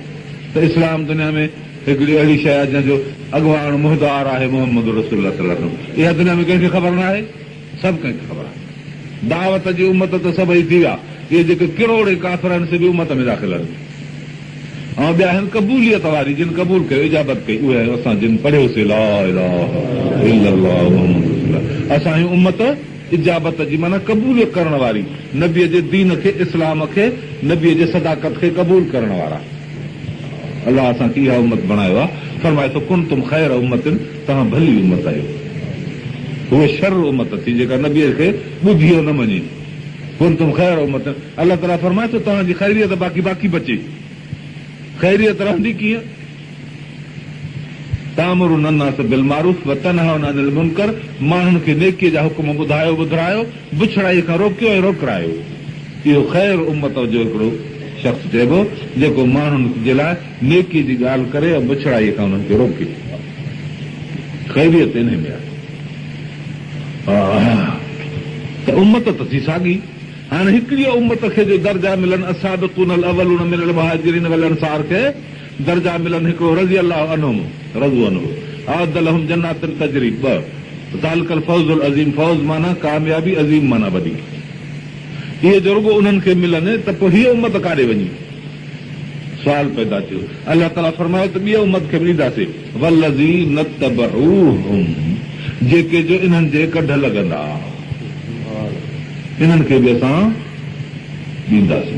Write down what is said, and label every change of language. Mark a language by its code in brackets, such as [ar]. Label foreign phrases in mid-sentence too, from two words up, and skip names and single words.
[sd] त इस्लाम दुनिया में हिकिड़ी अहिड़ी शइ आहे जंहिंजो अॻुवाण मुहदार आहे [ar] محمد رسول الله صلى الله عليه وسلم. [sd] इहा दुनिया में कंहिंखे ख़बर न आहे? सभु कंहिंखे ख़बर आहे। दावत जी उम्मत त सभई थी विया। इहे जेके किरोड़े काफ़िर आहिनि से बि उम्मत में दाख़िल आहिनि। ऐं ॿिया आहिनि क़बूलियत वारी, जिन क़बूल कयो, इजाबत कई। उहे असां जिन पढ़ियोसीं [ar] لا إله إلا الله محمد رسول الله. [sd] असांजी उम्मत इजाबत जी माना क़बूलियत करण वारी, नबीअ जे दीन खे, इस्लाम खे, नबीअ जे सदाकत खे क़बूल करण वारा। अलाह असांखे इहा उम्मत बणायो आहे। फरमाए थो [ar] كنتم خير أمة, [sd] तव्हां भली उम्मत आहियो। उहे शर उम्मत थी जेका नबीअ खे ॿुधियो न मञे। [ar] كنتم خير أمة, [sd] अलाह ताला फरमाए थो तव्हांजी ख़ैरियत बाक़ी बचे। ख़ैरियत रहंदी कीअं? [ar] تأمرون الناس بالمعروف وتنهون عن المنكر, [sd] माण्हुनि खे नेकीअ जा हुकुम ॿुधायो ॿुधायो, बुछड़ाईअ खां रोकियो ऐं रोकरायो। इहो ख़ैर उम्मत जो हिकिड़ो शख़्स चइबो जेको माण्हुनि जे लाइ नेकी जी ॻाल्हि करे ऐं बुछड़ाईअ खां हुननि खे रोके। ख़ैरियत इन में आहे। त उम्मत त थी साॻी। हाणे हिकिड़ी उम्मत खे जो दर्जा मिलनि [ar] السابقون الأولون من المهاجرين والأنصار [sd] खे दर्जा मिलनि हिकिड़ो [ar] رضي الله عنهم ورضوا عنه وأعد لهم جنات تجري ذلك الفوز العظيم. [sd] फौज़ माना कामयाबी, अज़ीम माना वॾी। इहे जो रुॻो उन्हनि खे मिलनि त पोइ हीअ उम्मत काॾे वञी? सुवाल पैदा थियो। अलाह ताला फरमायो त ॿी उम्मत खे बि ॾींदासीं [ar] والذين اتبعوهم [sd] जेके जो इन्हनि जे कढ लॻंदा इन्हनि खे बि असां ॾींदासीं।